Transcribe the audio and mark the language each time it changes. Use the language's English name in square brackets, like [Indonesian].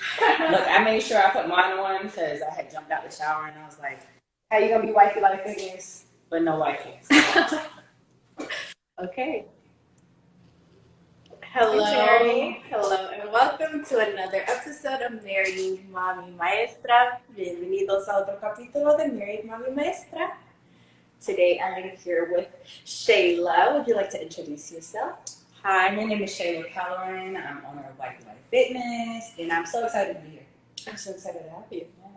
[English] Look, I made sure I put mine on because I had jumped out the shower and I was like, how you going to be WifeyLifeFitness? But no wifey. Okay. Hello, and welcome to another episode of Married.Mommy.Maestra. [Spanish] Bienvenidos a otro capítulo de Married.Mommy.Maestra. [English] Today I'm here with Shayla. Would you like to introduce yourself? Hi, my name is Shayla. I'm owner of WifeyLifeFitness, and I'm so excited to be here. I'm so excited to have you.